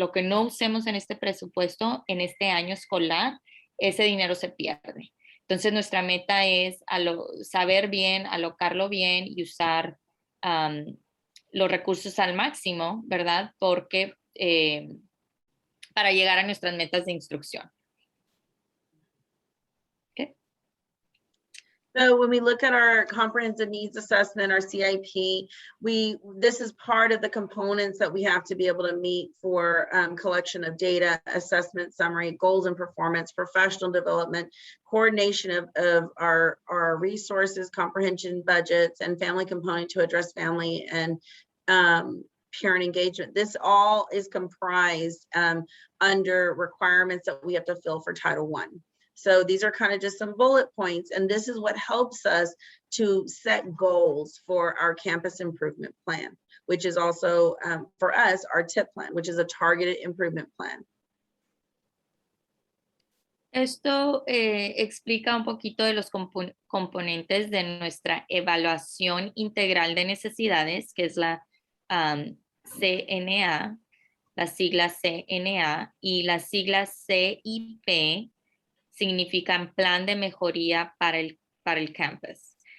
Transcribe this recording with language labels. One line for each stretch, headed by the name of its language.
Spanish: Lo que no usemos en este presupuesto, en este año escolar, ese dinero se pierde. Entonces nuestra meta es saber bien, alocarlo bien y usar los recursos al máximo, ¿verdad? Porque para llegar a nuestras metas de instrucción.
English: Okay. So when we look at our comprehensive needs assessment, our CIP, this is part of the components that we have to be able to meet for collection of data, assessment, summary, goals and performance, professional development, coordination of our resources, comprehension budgets, and family component to address family and parent engagement. This all is comprised under requirements that we have to fill for Title I. So these are kind of just some bullet points, and this is what helps us to set goals for our campus improvement plan, which is also for us, our TIP plan, which is a targeted improvement plan.
Spanish: Esto explica un poquito de los componentes de nuestra evaluación integral de necesidades, que es la CNA, la sigla CNA, y las siglas CIP significan Plan de Mejoría para el campus.